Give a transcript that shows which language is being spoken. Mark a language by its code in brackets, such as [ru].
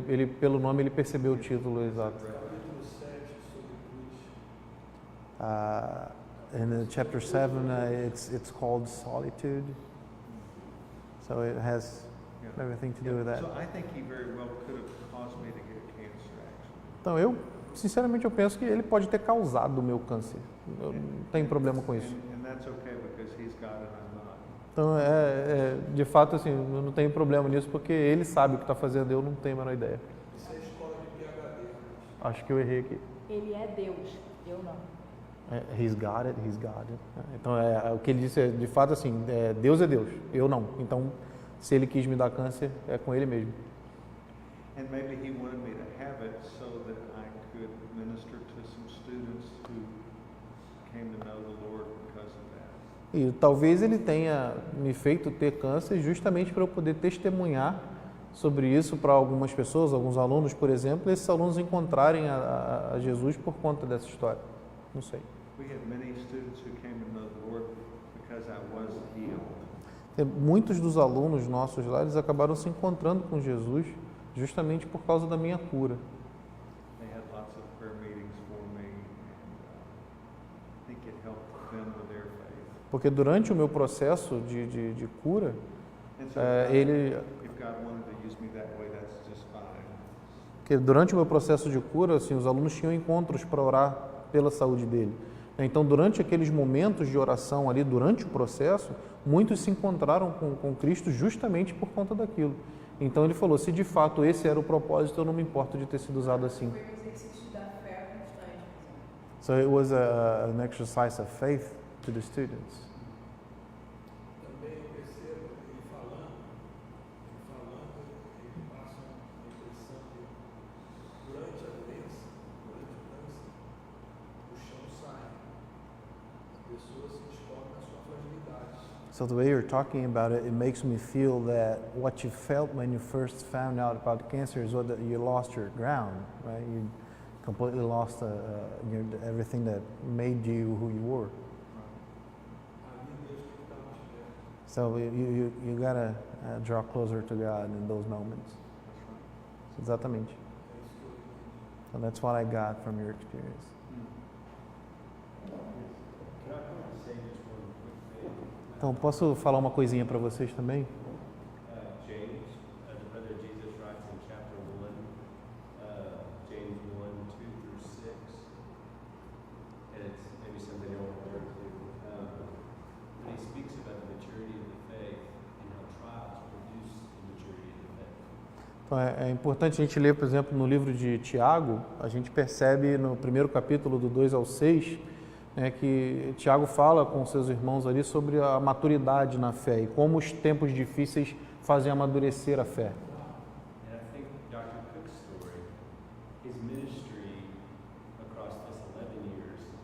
[pt] Que ele, pelo nome, ele percebeu o título exato. capítulo 7 sobre cruz. [en] In chapter 7, it's called Solitude. So it has Yeah. everything to do with that. So I think he very well could have caused me to get cancer, actually. [pt] Então eu, sinceramente, eu penso que ele pode ter causado o meu câncer. Eu não tenho problema com isso. [en] And that's okay because he's God and I'm not. [pt] Então, de fato, assim, eu não tenho problema nisso porque ele sabe o que está fazendo, eu não tenho a menor ideia. Isso é escola de PhD. Acho que eu errei aqui. Ele é Deus, eu não. [en] He's got it, he's got it. [pt] Então, o que ele disse é, de fato, assim, Deus é Deus, eu não. Então, se ele quis me dar câncer, é com ele mesmo. [en] And maybe he wanted me to have it so that I could minister to some students who came to know the Lord because of that. [pt] E talvez ele tenha me feito ter câncer justamente para eu poder testemunhar sobre isso para algumas pessoas, alguns alunos, por exemplo, e esses alunos encontrarem a Jesus por conta dessa história. Não sei. [en] We had many students who came to know the Lord because I was healed. [pt] Muitos dos alunos nossos lá, eles acabaram se encontrando com Jesus justamente por causa da minha cura. [en] They had lots of prayer meetings for me, and I think it helped them with their faith. [pt] Porque durante o meu processo de cura, [en] And so if God wanted to use me that way, that's just fine. [pt] que durante o meu processo de cura, assim, os alunos tinham encontros para orar pela saúde dele. Então, durante aqueles momentos de oração ali, durante o processo, muitos se encontraram com Cristo justamente por conta daquilo. Então, ele falou, se de fato esse era o propósito, eu não me importo de ter sido usado assim. Foi um exercício da fé constante. [en] So it was an exercise of faith to the students. [pt] Também eu percebo ele falando, ele passa uma impressão de durante a doença, durante o câncer, o chão sai. As pessoas se descobrem na sua fragilidade. [en] So the way you're talking about it, it makes me feel that what you felt when you first found out about cancer is that you lost your ground, right? You completely lost everything that made you who you were. [pt] Ali Deus tem que estar mais perto. [en] So you gotta draw closer to God in those moments. [pt] Exatamente. É isso que eu entendi. [en] So that's what I got from your experience. Can I say just one quick thing? [pt] Então, posso falar uma coisinha para vocês também? [en] James, the brother Jesus writes in chapter 1, James 1, 2 through 6, and it's maybe something you want to turn to. When he speaks about the maturity of the faith and how trials produce the maturity of the faith. [pt] Então, é importante a gente ler, por exemplo, no livro de Tiago, a gente percebe no primeiro capítulo, do 2 ao 6, né, que Tiago fala com seus irmãos ali sobre a maturidade na fé e como os tempos difíceis fazem amadurecer a fé. [en] And I think Dr. Cook's story, his ministry across this 11 years